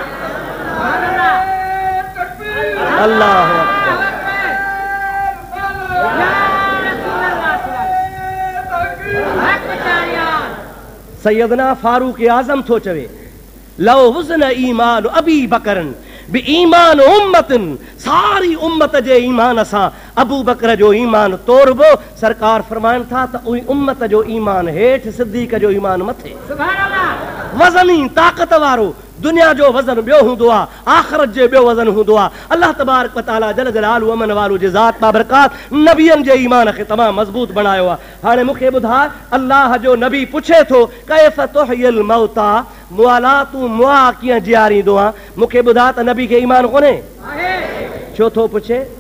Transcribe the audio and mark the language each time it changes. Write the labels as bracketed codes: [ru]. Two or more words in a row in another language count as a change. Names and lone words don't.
[sd] अल्लाह सैयदना फारूक आज़म थो चवे [ar] لو وزن إيمان أبي بكر بإيمان أمة, [sd] सारी उम्मत जे ईमान सां अबू बकर जो ईमान तोड़बो। सरकार फरमाइनि था त उही उम्मत जो ईमान हेठि, सिद्दीक जो ईमान मथे। वज़नी ताक़त वारो दुनिया जो वज़न ॿियो हूंदो आहे, आख़िरत जो ॿियो वज़न हूंदो आहे। अल्लाह तबारक व तआला जल जलालहू अमन वारो जे ज़ात बाबरकात नबियनि जे ईमान खे तमामु मज़बूत बनायो आहे। हाणे मूंखे ॿुधाए, अल्लाह जो नबी पुछे थो [ar] كيف تحيي الموتى, [sd] मुआला तूं मुआ कीअं जीआरींदो आहे? मूंखे ॿुधा त नबी खे ईमान कोन्हे? छो थो पुछे?